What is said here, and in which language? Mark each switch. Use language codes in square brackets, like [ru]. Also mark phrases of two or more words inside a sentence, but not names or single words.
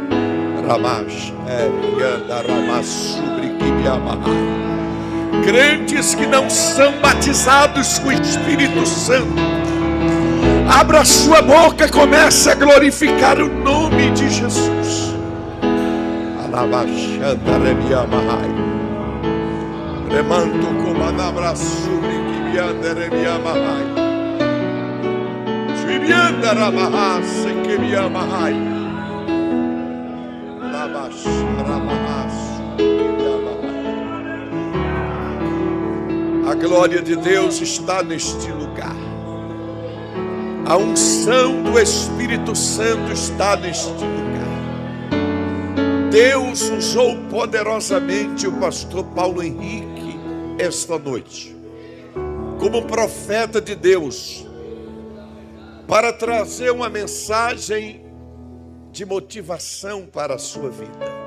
[pt] Crentes que não são batizados com o Espírito Santo, abra sua boca e comece a glorificar o nome de Jesus. Remanto comanabra sobre que vianda remiamahai. Vivianda ramahas que viamahai. Labash ramahas. A glória de Deus está neste lugar. A unção do Espírito Santo está neste lugar. Deus usou poderosamente o pastor Paulo Henrique esta noite como profeta de Deus para trazer uma mensagem de motivação para a sua vida.